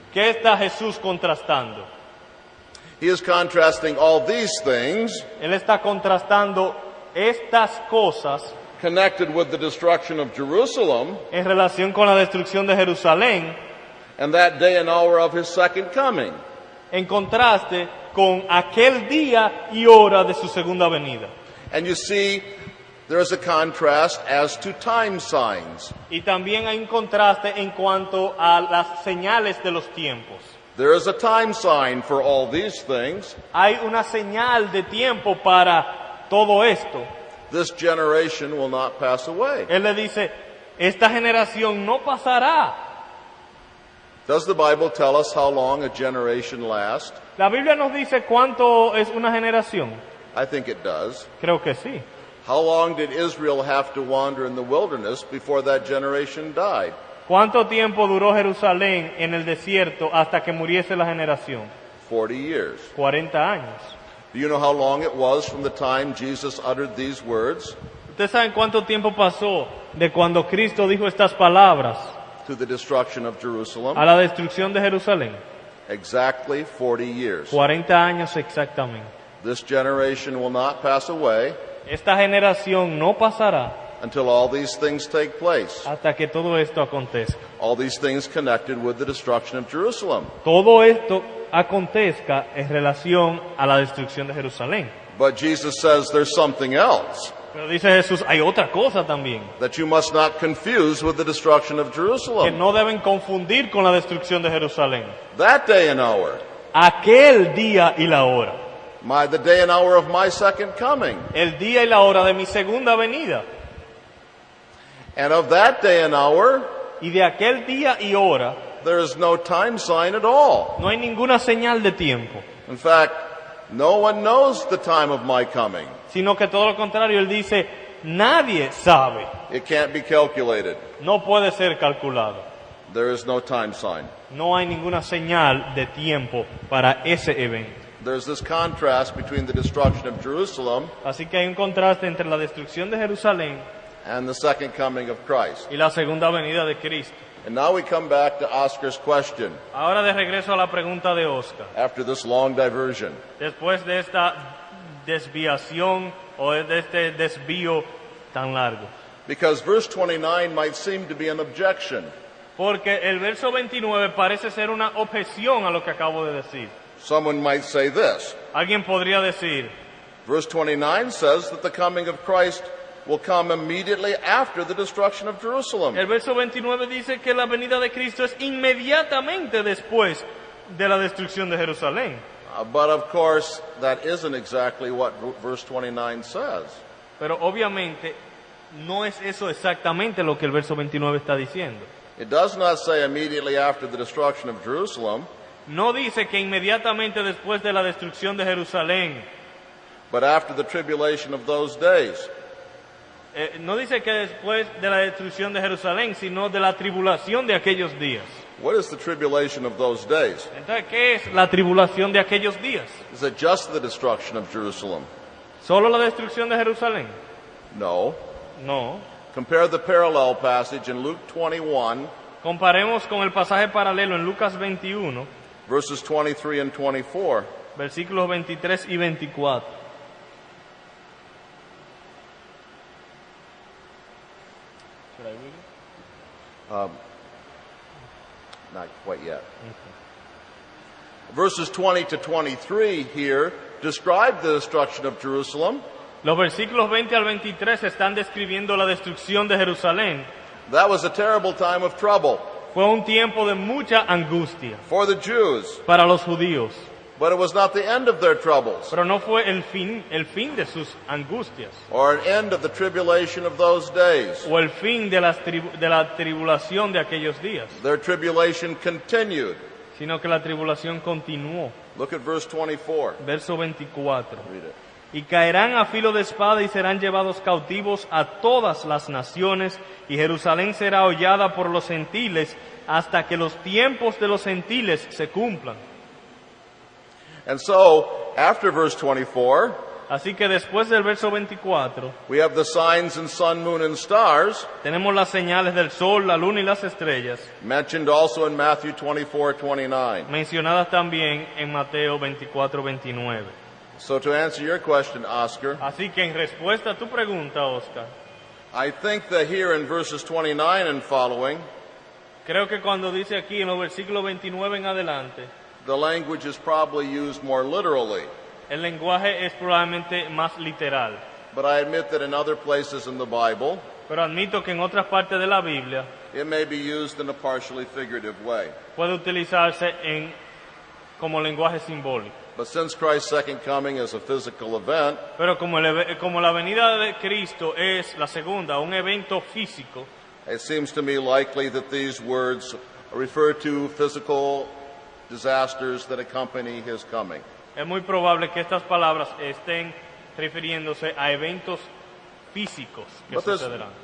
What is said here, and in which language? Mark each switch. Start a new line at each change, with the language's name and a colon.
Spanish: ¿Qué está Jesús contrastando?
English: He is contrasting all these things
Spanish: Él está contrastando estas cosas
English: connected with the destruction of Jerusalem
Spanish: en relación con la destrucción de Jerusalén,
English: and that day and hour of his second coming.
Spanish: en contraste con aquel día y hora de su segunda venida.
English: And you see, there is a contrast as to time signs.
Spanish: Y también hay un contraste en cuanto a las señales de los tiempos.
English: There is a time sign for all these things.
Spanish: Hay una señal de tiempo para todo esto.
English: This generation will not pass away.
Spanish: Él le dice, esta generación no pasará.
English: Does the Bible tell us how long a generation lasts?
Spanish: La Biblia nos dice cuánto es una generación.
English: I think it does.
Spanish: Creo que sí.
English: How long did Israel have to wander in the wilderness before that generation died?
Spanish: ¿Cuánto tiempo duró Jerusalén en el desierto hasta que muriese la generación?
English: 40 years.
Spanish: 40 años.
English: Do you know how long it was from the time Jesus uttered these words
Spanish: ¿Ustedes saben cuánto tiempo pasó de cuando Cristo dijo estas palabras
English: to the destruction of Jerusalem?
Spanish: a la destrucción de Jerusalén?
English: Exactly 40 years.
Spanish: 40 años exactamente.
English: This generation will not pass away
Spanish: Esta generación no pasará
English: until all these things take place.
Spanish: hasta que todo esto acontezca.
English: All these things connected with the destruction of Jerusalem.
Spanish: Todo esto acontezca en relación a la destrucción de Jerusalén.
English: But Jesus says there's something else
Spanish: Pero dice Jesús, hay otra cosa también,
English: that you must not confuse with the destruction of
Spanish: que
English: Jerusalem.
Spanish: no deben confundir con la destrucción de Jerusalén.
English: That day and hour,
Spanish: Aquel día y la hora.
English: the day and hour of my second coming.
Spanish: El día y la hora de mi segunda venida.
English: And of that day and hour,
Spanish: Y de aquel día y hora
English: there is no time sign at all.
Spanish: no hay ninguna señal de tiempo,
English: In fact, no one knows the time of my coming.
Spanish: sino que todo lo contrario, Él dice, nadie sabe,
English: It can't be calculated.
Spanish: no puede ser calculado.
English: There is no time sign.
Spanish: No hay ninguna señal de tiempo para ese evento.
English: There's this contrast between the destruction of Jerusalem
Spanish: Así que hay un contraste entre la destrucción de Jerusalén
English: and the second coming of Christ.
Spanish: y la segunda venida de Cristo.
English: And now we come back to Oscar's question
Spanish: Ahora de regreso a la pregunta de Oscar.
English: after this long diversion.
Spanish: Después de esta desviación o de este desvío tan largo.
English: Because verse 29 might seem to be an objection.
Spanish: Porque el verso 29 parece ser una objeción a lo que acabo de decir.
English: Someone might say this.
Spanish: Alguien podría decir,
English: Verse 29 says that the coming of Christ will come immediately after the destruction of Jerusalem.
Spanish: el verso 29 dice que la venida de Cristo es inmediatamente después de la destrucción de Jerusalén.
English: But of course, that isn't exactly what verse 29 says.
Spanish: Pero obviamente no es eso exactamente lo que el verso 29 está diciendo.
English: It does not say immediately after the destruction of Jerusalem,
Spanish: No dice que inmediatamente después de la destrucción de Jerusalén,
English: but after the tribulation of those days.
Spanish: no dice que después de la destrucción de Jerusalén, sino de la tribulación de aquellos días.
English: What is the tribulation of those days?
Spanish: Entonces, ¿qué es la tribulación de aquellos días?
English: Is it just the destruction of Jerusalem?
Spanish: ¿Solo la destrucción de Jerusalén?
English: No.
Spanish: No.
English: Compare the parallel passage in Luke 21,
Spanish: Comparemos con el pasaje paralelo en Lucas 21,
English: verses 23 and 24.
Spanish: versículos 23 y 24.
English: Not quite yet. Verses 20 to 23 here describe the destruction of Jerusalem.
Spanish: Los versículos 20 al 23 están describiendo la destrucción de Jerusalén.
English: That was a terrible time of trouble
Spanish: Fue un tiempo de mucha angustia
English: for the Jews,
Spanish: para los judíos,
English: but it was not the end of their troubles
Spanish: pero no fue el fin de sus angustias
English: or an end of the tribulation of those days.
Spanish: o el fin de la tribulación de aquellos días,
English: Their tribulation continued.
Spanish: sino que la tribulación continuó.
English: Look at verse 24.
Spanish: Verso 24.
English: Read it.
Spanish: Y caerán a filo de espada y serán llevados cautivos a todas las naciones, y Jerusalén será hollada por los gentiles hasta que los tiempos de los gentiles se cumplan.
English: And so, after verse 24,
Spanish: Así que después del verso 24,
English: we have the signs in sun, moon, and stars,
Spanish: tenemos las señales del sol, la luna y las estrellas,
English: mentioned also in Matthew 24:29.
Spanish: mencionadas también en Mateo 24:29.
English: So to answer your question, Oscar,
Spanish: Así que en respuesta a tu pregunta, Oscar,
English: I think that here in verses 29 and following,
Spanish: creo que cuando dice aquí en los versículos 29 en adelante,
English: the language is probably used more literally.
Spanish: el lenguaje es probablemente más literal.
English: But I admit that in other places in the Bible,
Spanish: Pero admito que en otras partes de la Biblia
English: it may be used in a partially figurative way.
Spanish: puede utilizarse como lenguaje simbólico.
English: But since Christ's second coming is a physical event,
Spanish: Pero como la venida de Cristo es la segunda, un evento físico,
English: it seems to me likely that these words refer to physical disasters that accompany his coming.
Spanish: es muy probable que estas palabras estén refiriéndose a eventos físicos que sucederán.